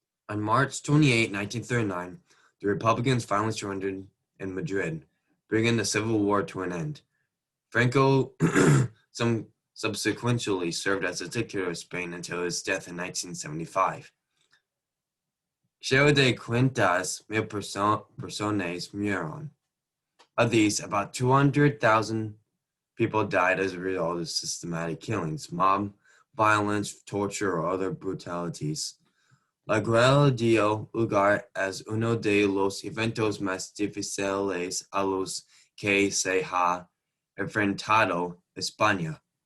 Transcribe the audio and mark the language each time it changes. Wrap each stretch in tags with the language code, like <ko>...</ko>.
<en>On March 28, 1939, the Republicans finally surrendered in Madrid, bringing the Civil War to an end. Franco subsequently served as a dictator of Spain until his death in 1975.</en> <es>Cerca de 500,000 personas murieron.</es> <en>Of these, about 200,000 people died as a result of systematic killings, mob violence, torture, or other brutalities.</en> <es>La guerra dio lugar as uno de los eventos más difíciles a los que se ha enfrentado España.</es>